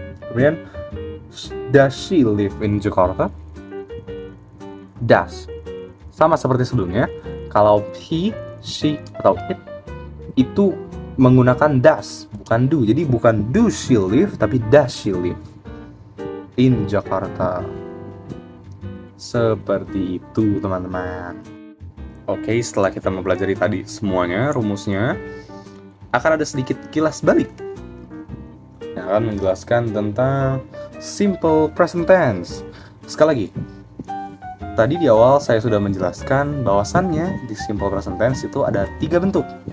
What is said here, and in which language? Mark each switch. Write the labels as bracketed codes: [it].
[en] Kemudian, does she live in Jakarta? [id] Does, sama seperti sebelumnya, kalau he, she, atau it itu menggunakan does, bukan do. Jadi bukan do she live, tapi [en] does she live in Jakarta. [id] Seperti itu teman-teman. Oke, setelah kita mempelajari tadi semuanya, rumusnya, akan ada sedikit kilas balik yang akan menjelaskan tentang simple present tense. Sekali lagi, tadi di awal saya sudah menjelaskan bahwasannya di simple present tense itu ada 3 bentuk.